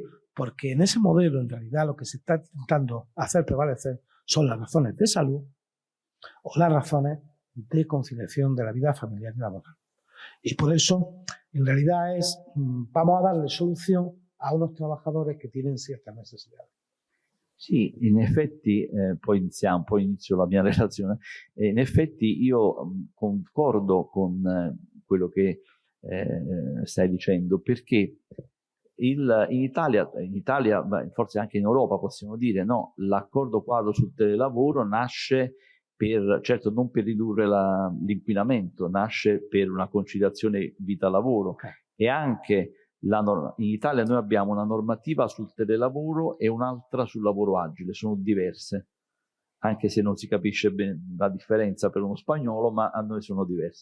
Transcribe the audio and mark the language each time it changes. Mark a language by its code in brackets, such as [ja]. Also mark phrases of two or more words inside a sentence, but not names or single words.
[es] Porque en ese modelo, en realidad, lo que se está intentando hacer prevalecer son las razones de salud o las razones de conciliación de la vida familiar y laboral. Y por eso, en realidad, vamos a darle solución a unos trabajadores che tienen ciertas necessità. [it] Sì, in effetti, poi inizio la mia relazione, in effetti io concordo con quello che stai dicendo, perché in Italia, forse anche in Europa possiamo dire, no, l'accordo quadro sul telelavoro nasce certo non per ridurre l'inquinamento, nasce per una conciliazione vita-lavoro, e anche in Italia noi abbiamo una normativa sul telelavoro e un'altra sul lavoro agile, sono diverse, anche se non si capisce bene la differenza per uno spagnolo, ma a noi sono diverse.